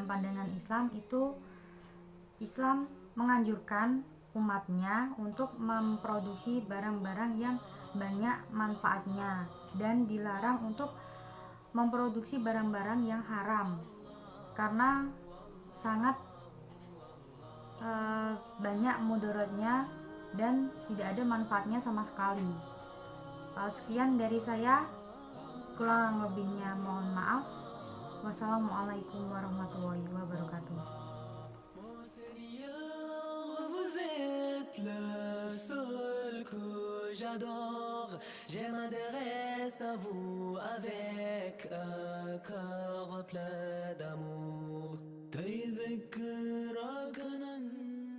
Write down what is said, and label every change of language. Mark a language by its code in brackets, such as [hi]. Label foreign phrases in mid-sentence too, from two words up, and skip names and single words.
[id] pandangan Islam itu, Islam menganjurkan umatnya untuk memproduksi barang-barang yang banyak manfaatnya dan dilarang untuk memproduksi barang-barang yang haram karena sangat banyak mudaratnya dan tidak ada manfaatnya sama sekali. Sekian dari saya, kurang lebihnya mohon maaf. [ar] والسلام عليكم ورحمة الله وبركاته. [fr] Je m'adresse à vous avec un cœur plein d'amour.